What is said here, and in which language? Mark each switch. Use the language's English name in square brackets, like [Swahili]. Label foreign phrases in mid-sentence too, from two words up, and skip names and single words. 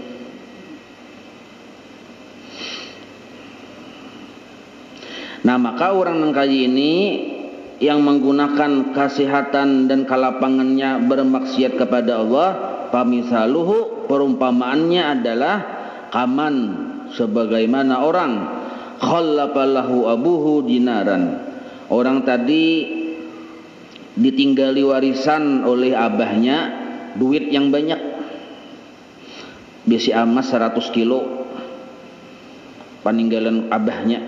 [Indonesian] Nah maka orang nengkaji ini yang menggunakan kesehatan dan kelapangannya bermaksiat kepada Allah, pamisaluhu, perumpamaannya adalah kaman, sebagaimana orang [Arabic] خلف له أبوه دينارا. [Indonesian] Orang tadi ditinggali warisan oleh abahnya duit yang banyak, besi emas 100 kilo peninggalan abahnya.